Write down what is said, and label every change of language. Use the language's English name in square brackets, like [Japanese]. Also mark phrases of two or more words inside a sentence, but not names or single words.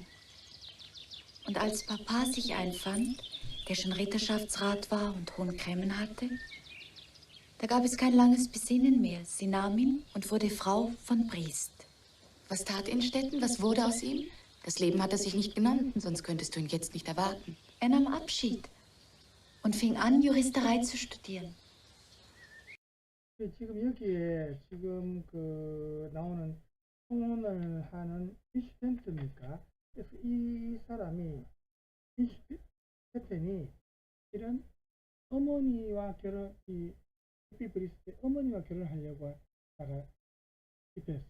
[German] Und als Papa sich einfand, der schon Ritterschaftsrat war und hohen Cremmen hatte, da gab es kein langes Besinnen mehr. Sie nahm ihn und wurde Frau von Briest. Was tat Innstetten? Was wurde aus ihm? Das Leben hat er sich nicht genommen, sonst könntest du ihn jetzt nicht erwarten. Er nahm Abschied und fing an, Juristerei zu studieren. [Korean] 지금 여기에 지금 그 나오는 통혼을 하는 인슈텐트입니까? 그래서 이 사람이 인슈텐이 이런 어머니와 결혼, 이 에피브리스의 어머니와 결혼하려고 하다가 실패했어요.